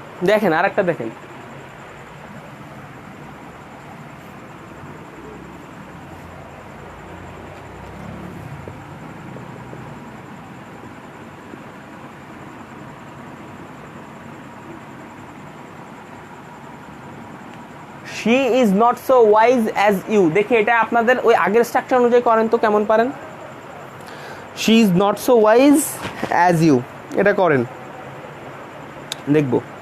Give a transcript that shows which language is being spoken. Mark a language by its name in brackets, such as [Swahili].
[Bangla] দেখেন আর একটা দেখেন, [English] she is not so wise as you। [Bangla] দেখি এটা আপনাদের ওই আগের স্ট্রাকচার অনুযায়ী করেন তো কেমন পারেন। [English] she is not so wise as you, [Bangla] এটা করেন দেখব।